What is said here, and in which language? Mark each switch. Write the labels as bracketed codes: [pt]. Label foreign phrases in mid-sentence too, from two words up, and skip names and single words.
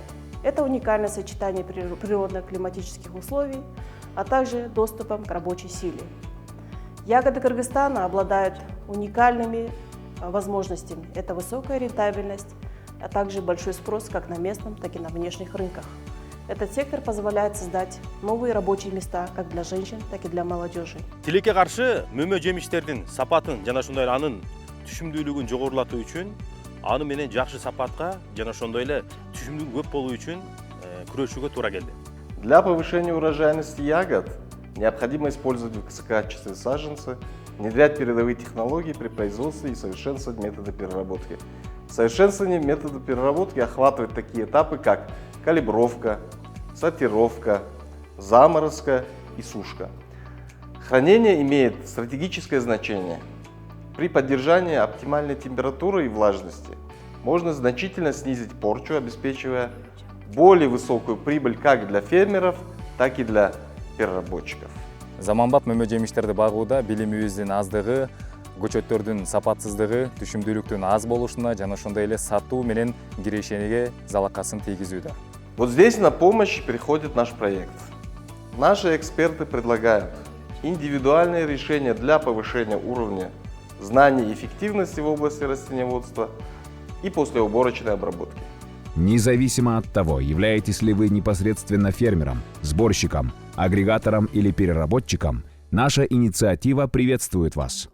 [ru] Это уникальное сочетание природно-климатических условий, а также доступом к рабочей силе. Ягоды Кыргызстана обладают уникальными возможностями. Это высокая рентабельность, а также большой спрос как на местном, так и на внешних рынках. Этот сектор позволяет создать новые рабочие места как для женщин, так и для молодежи. [ky] Тилекке каршы мөмө жемиштердин сапатын жана ошондой эле анын түшүмдүүлүгүн жогорулатуу үчүн, аны менен жакшы сапатка жана ошондой эле түшүмдүүлүгү көп болуу үчүн күрөшүүгө туура келди. [ru] Для повышения урожайности ягод необходимо использовать высококачественные саженцы, внедрять передовые технологии при производстве и совершенствовать методы переработки. Совершенствование метода переработки охватывает такие этапы, как калибровка, сортировка, заморозка и сушка. Хранение имеет стратегическое значение. При поддержании оптимальной температуры и влажности можно значительно снизить порчу, обеспечивая более высокую прибыль как для фермеров, так и для переработчиков. [ky] Заманбап мөмө жемиштерди багууда билимибиздин аздыгы, көчөттөрдүн сапатсыздыгы, түшүмдүүлүктүн аз болушуна жана ошондой эле сатуу менен кирешенеге залакасын тийгизүүдө. [ru] Вот здесь на помощь приходит наш проект. Наши эксперты предлагают индивидуальные решения для повышения уровня знаний и эффективности в области растениеводства и послеуборочной обработки. Независимо от того, являетесь ли вы непосредственно фермером, сборщиком, агрегатором или переработчиком, наша инициатива приветствует вас.